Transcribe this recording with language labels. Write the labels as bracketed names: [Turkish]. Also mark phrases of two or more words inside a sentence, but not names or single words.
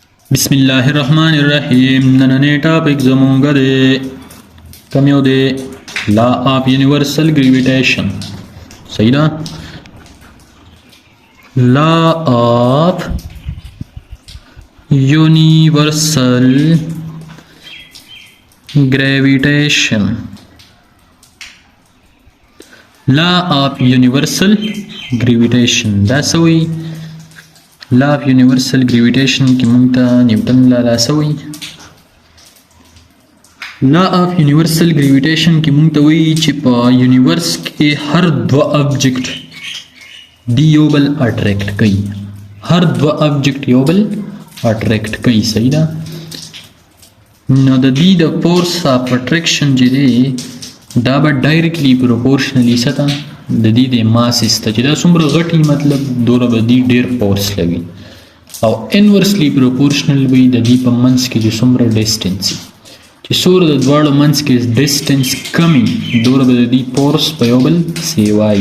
[Arabic] بسم الله الرحمن الرحیم. [Pashto] نننې ټاپک زمونږ دی کوم یو دی؟ [English] law of universal gravitation. [Pashto] صحیح ده؟ [English] law of universal gravitation. law of universal gravitation [Pashto] دا سوی [English] law of universal gravitation [Pashto] کی مونږ ته نیوټن لا سوی [English] law of universal gravitation [Pashto] کی مونږ ته وی چې په یونیورس کې هر دو آبجیکټ دی یو بل اټریکټ کوي، هر دو آبجیکټ یو بل اټریکټ کوي. صحیح ده؟ نو د دې د [English] force of attraction [Pashto] چې دی دا به [English] directly proportionally [Pashto] ستا د دې د ماسس ته چې دا څومره غټي مطلب دوره به دې ډیر فورس لګي، او [English] inversely proportional [Pashto] وي د دې په منځ کې چې څومره ډیسټنس چې څومره د دواړو منځ کې ډیسټنس کمی دوره به د دې فورس په یو بل سیوایي.